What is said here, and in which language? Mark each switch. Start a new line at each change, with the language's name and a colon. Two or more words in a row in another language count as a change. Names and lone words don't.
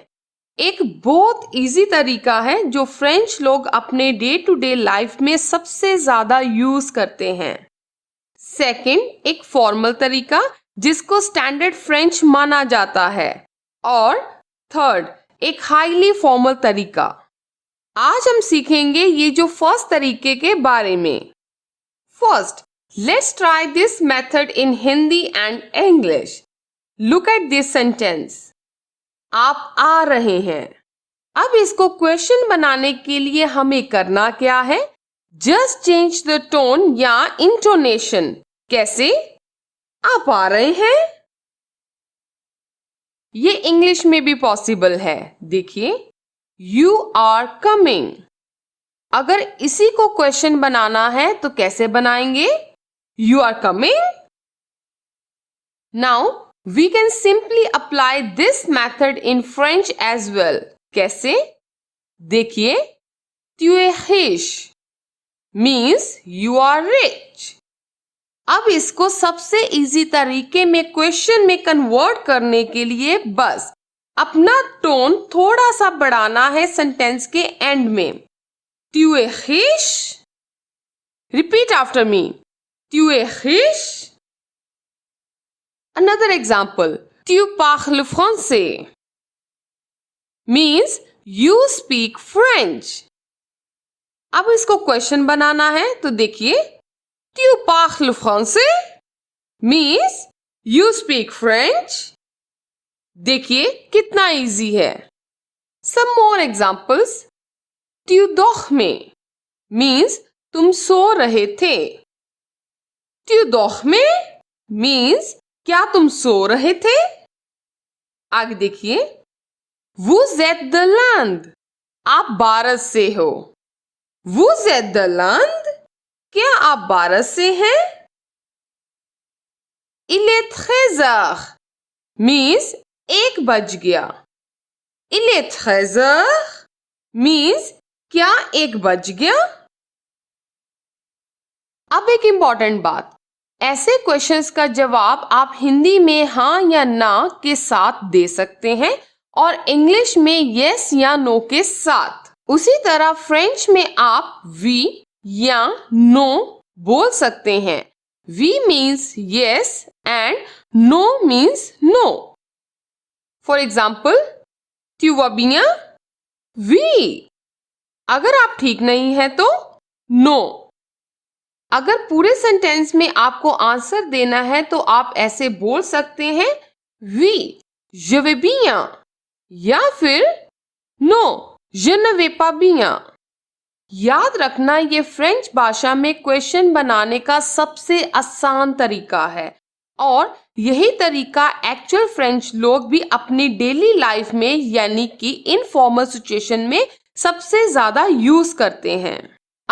Hindi: एक बहुत इजी तरीका है जो फ्रेंच लोग अपने
English: day to day life
Hindi: में सबसे ज्यादा यूज करते हैं। सेकंड, एक फॉर्मल तरीका जिसको
English: standard French
Hindi: माना जाता है। और थर्ड, एक
English: highly formal
Hindi: तरीका। आज हम सीखेंगे ये जो फर्स्ट तरीके के बारे में।
English: फर्स्ट, let's try this method in Hindi and English. Look at this sentence.
Hindi: आप आ रहे हैं। अब इसको क्वेश्चन बनाने के लिए हमें करना क्या है?
English: Just change the tone या intonation. कैसे?
Hindi: आप आ रहे हैं? ये इंग्लिश में भी पॉसिबल है। देखिए,
English: You are coming.
Hindi: अगर इसी को क्वेश्चन बनाना है तो कैसे बनाएंगे?
English: You are coming? Now we can simply apply this method in French as well.
Hindi: कैसे? देखिए,
French: tu es riche
English: means you are rich.
Hindi: अब इसको सबसे इजी तरीके में क्वेश्चन में कन्वर्ट करने के लिए बस अपना टोन थोड़ा सा बढ़ाना है सेंटेंस के एंड में।
French: Tu es riche?
English: Repeat after me.
French: Tu es riche?
English: Another example.
French: Tu parles français
English: means you speak French.
Hindi: अब इसको क्वेश्चन बनाना है तो देखिए,
French: Tu parles français
English: means you speak French.
Hindi: देखिए कितना इजी है।
English: Some more examples.
French: Tu dormais
Hindi: means तुम सो रहे थे।
French: Tu dormais
Hindi: means क्या तुम सो रहे थे? आगे देखिए,
French: Vous êtes de l'Inde.
Hindi: आप भारत से हो।
French: Vous êtes de l'Inde?
Hindi: क्या आप भारत से हैं?
French: Il est 13h means 1
Hindi: बज गया।
French: Il est 13h means
Hindi: क्या 1 बज गया? अब एक इम्पॉर्टेंट बात, ऐसे क्वेश्चंस का जवाब आप हिंदी में हाँ या ना के साथ दे सकते हैं और इंग्लिश में यस या नो के साथ। उसी तरह फ्रेंच में आप वी या नो बोल सकते हैं।
English: oui means yes and no means no. for example,
French: tu vas bien? Oui.
Hindi: अगर आप ठीक नहीं है तो नो। अगर पूरे सेंटेंस में आपको आंसर देना है तो आप ऐसे बोल सकते हैं,
French: oui, je vais bien,
Hindi: या फिर
French: no, je ne vais pas bien.
Hindi: याद रखना, ये फ्रेंच भाषा में क्वेश्चन बनाने का सबसे आसान तरीका है और यही तरीका एक्चुअल फ्रेंच लोग भी अपनी
English: daily life
Hindi: में यानी कि
English: informal situation
Hindi: में सबसे ज्यादा यूज करते हैं।